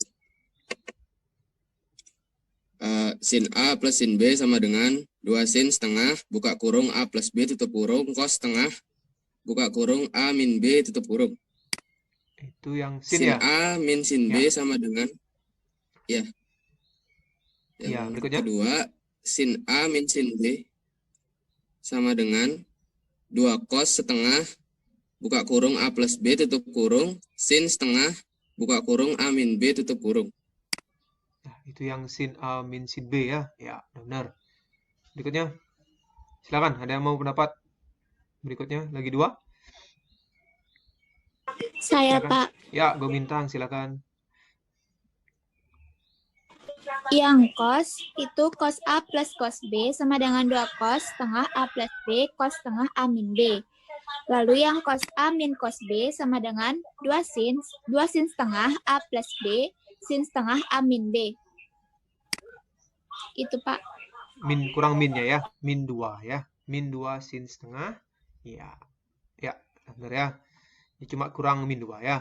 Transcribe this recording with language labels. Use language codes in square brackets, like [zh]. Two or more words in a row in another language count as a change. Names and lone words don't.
[id] Sin A plus sin B sama dengan 2 sin setengah buka kurung A plus B tutup kurung cos setengah buka kurung A min B tutup kurung. Itu yang sin Sin ya. A min sin B sama dengan ya. Ya, Yang berikutnya. kedua, sin A min sin B sama dengan 2 cos setengah buka kurung A plus B tutup kurung sin setengah buka kurung A min B tutup kurung. Nah, itu yang sin A min sin B ya. Ya, benar. Berikutnya. Silakan, ada yang mau pendapat? Berikutnya, lagi 2. Saya, Silakan. Pak. Ya, Go Bintang, silakan. Yang cos itu cos A plus cos B sama dengan 2 cos setengah A plus B cos setengah A min B. Lalu yang cos A min cos B sama dengan 2 sin setengah A plus B sin setengah A min B. Itu, Pak. Min kurang minnya ya. Min 2 ya. Min 2 sin setengah. Ya. Ya, benar ya. Ini cuma kurang min 2 ya.